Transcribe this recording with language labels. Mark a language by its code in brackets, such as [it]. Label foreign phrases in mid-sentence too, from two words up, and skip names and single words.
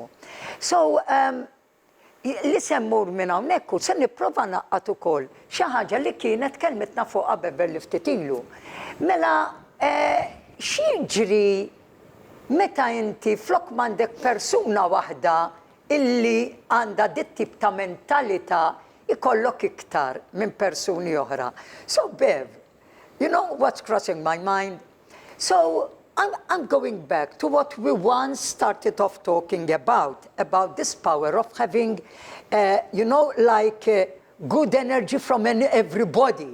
[mt] So, li semmur minn hawnhekk u se nipprova naqqat ukoll xi ħaġa li kienet kelmetna fuqha Beverly ftit ilu. Mela, x'jiġri meta inti flok m'għandek persuna waħda illi għandha dit tip ta' mentalità ikollok iktar minn persuni oħra. [en] So, Bev, you know what's crossing my mind? So I'm going back to what we once started off talking about this power of having, good energy from everybody.